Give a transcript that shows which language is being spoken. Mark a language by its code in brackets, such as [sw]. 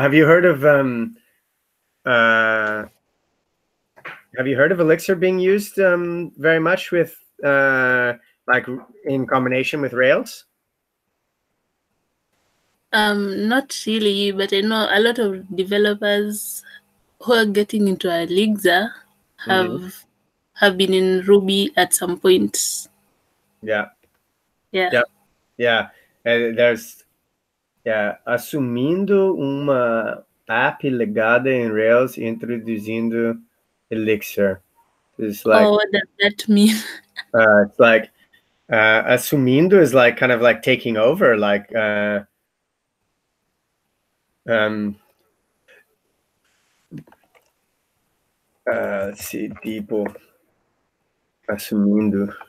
[en] Have you heard of Elixir being used very much with like in combination with Rails? Not really, but I know a lot of developers who are getting into Elixir have been in Ruby at some point. Yeah. Yeah. Yeah. Yeah. [pt] There's assumindo uma app legada em Rails e introduzindo Elixir. [en] It's like, what does that mean? it's like assumindo is like kind of like taking over, like let's see, people assumindo.